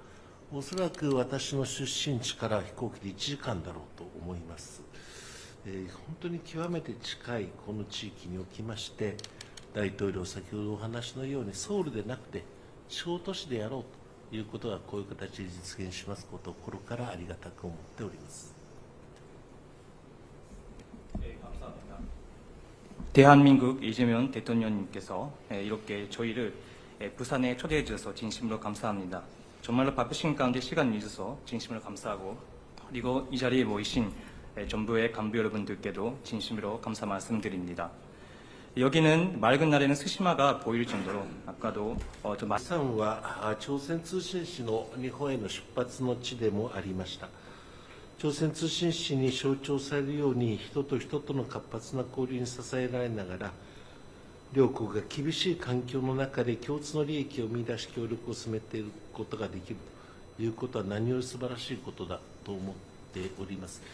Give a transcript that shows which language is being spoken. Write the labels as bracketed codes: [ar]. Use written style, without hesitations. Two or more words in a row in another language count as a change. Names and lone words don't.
[ja] おそらく私の出身地から飛行機で1時間だろうと思います。本当に極めて近いこの地域におきまして、大統領、先ほどお話のように、ソウルでなくて、地方都市でやろうということが、こういう形で実現しますことを心からありがたく思っております。 [ko] 대한민국 이재명 대통령님께서 이렇게 저희를 부산에 초대해 주셔서 진심으로 감사합니다. 정말로 바쁘신 가운데 시간을 내주셔서 진심으로 감사하고 그리고 이 자리에 모이신 정부의 간부 여러분들께도 진심으로 감사 말씀드립니다. 여기는 맑은 날에는 스시마가 보일 정도로 아까도 좀 [ja] 釜山は朝鮮通信使の日本への出発の地でもありました。朝鮮通信使に象徴されるように人と人との活発な交流に支えられながら両国が厳しい環境の中で共通の利益を見出し協力を進めていくことができるということは何より素晴らしいことだと思っております。